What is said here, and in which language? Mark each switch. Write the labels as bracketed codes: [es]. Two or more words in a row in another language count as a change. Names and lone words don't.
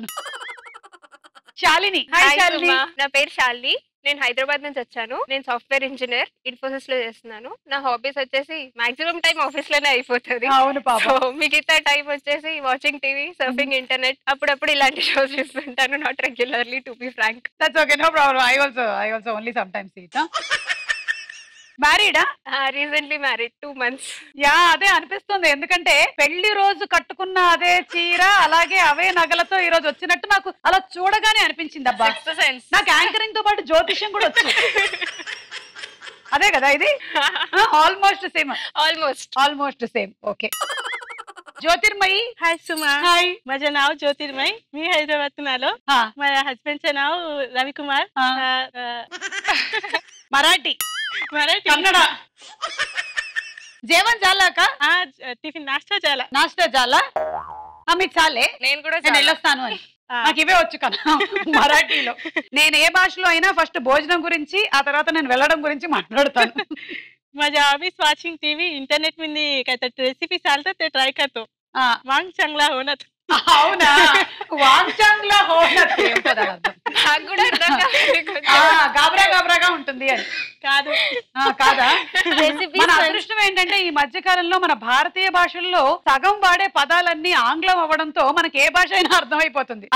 [te] శాలిని. హాయ్ శాలిని. నా పేరు శాలిని, నేను హైదరాబాద్ నుంచి వచ్చాను. నేను [en] software engineer [te] ఇన్ఫోసిస్ లో చేస్తున్నాను. నా హాబీస్ వచ్చేసి [en] maximum time [te] ఆఫీస్ లోనే అయిపోతుంది. అవును పాపం. మిగతా టైం వచ్చేసి [en] watching TV, surfing internet, [te] అప్పుడప్పుడు ఇలాంటి షోస్ చూస్తుంటాను. [en] Not regularly, to be frank. That's okay, no problem. I also only sometimes see it. [te] మ్యారీడా? [en] Recently married, 2 months. [te] యా, అదే అనిపిస్తుంది. ఎందుకంటే పెళ్లి రోజు కట్టుకున్న అదే చీర, అలాగే అవే నగలతో ఈ రోజు వచ్చినట్టు నాకు అలా చూడగానే అనిపించింది. అబ్బా, నాకు యాంకరింగ్ తో పాటు జ్యోతిష్యం కూడా వచ్చు. అదే కదా ఇది? [en] almost same. Almost same. Okay. [mr] ज्योतिर्मयी. हाय सुमा. हाय, माझं नाव ज्योतिर्मयी. मी हैदराबादून आलो. माझ्या हस्बंडचं नाव रविकुमार. मराठी. कन्नड. जेवण झालं का? टिफिन नाश्ता झाला. [te] మీకు చాలే, నేను కూడా వెళ్ళొస్తాను అని. నాకు ఇవే వచ్చు కదా మరాఠీలో. నేను ఏ భాషలో అయినా ఫస్ట్ భోజనం గురించి, ఆ తర్వాత నేను వెళ్ళడం గురించి మాట్లాడతాను. [mr] माझ्या हॉबीज [en] watching TV, [mr] इंटरनेट मध्ये काहीतरी रेसिपी चालतात ते ट्राय करतो. वांग चांगला होणार. [te] అవునా? [mr] वांचांगला होनत [te] ఏంటది అర్థం? నాకు కూడా అర్థం కాలేదు. గాబరాగా ఉంటుంది అని కాదు. కాదా? మన అదృష్టం ఏంటంటే ఈ మధ్య కాలంలో మన భారతీయ భాషల్లో సగం వాడే పదాలన్నీ ఆంగ్లం అవ్వడంతో మనకి ఏ భాష అయినా అర్థమైపోతుంది.